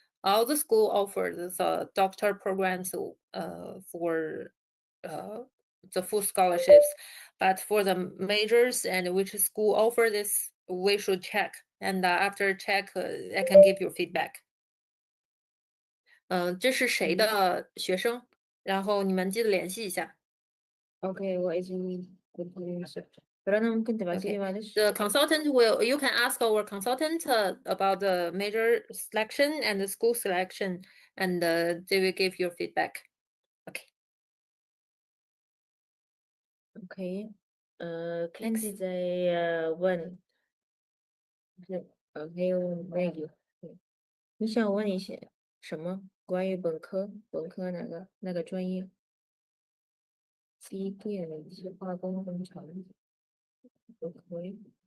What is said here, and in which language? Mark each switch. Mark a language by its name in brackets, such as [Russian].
[English] All the school offer the doctor programs for the full scholarships, but for the majors and which school offer this, we should check. And after check, I can give you feedback. [Chinese] 这是谁的学生？然后你们记得联系一下。 [Arabic] اوكي وإذن فأنا ممكن تبعتي لي [English] Okay. [Arabic] معلش. [English] The consultant you can ask our consultant about the major selection and the school selection, and they will give you feedback. Okay. [Chinese] OK，Kenzie 在问，还有那个，你想问一些什么关于本科哪个专业？机电、化工、工程都可以。